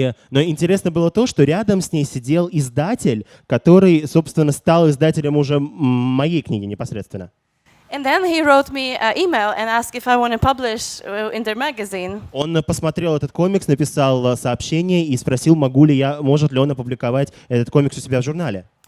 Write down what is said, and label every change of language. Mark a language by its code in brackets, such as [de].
[ru] Но интересно было то, что рядом с ней сидел издатель, который, собственно, стал издателем уже моей книги непосредственно. [en] And then he wrote me an email and asked if I want to publish in their magazine. [ru] Он посмотрел этот комикс, написал сообщение и спросил, может ли он опубликовать этот комикс у себя в журнале.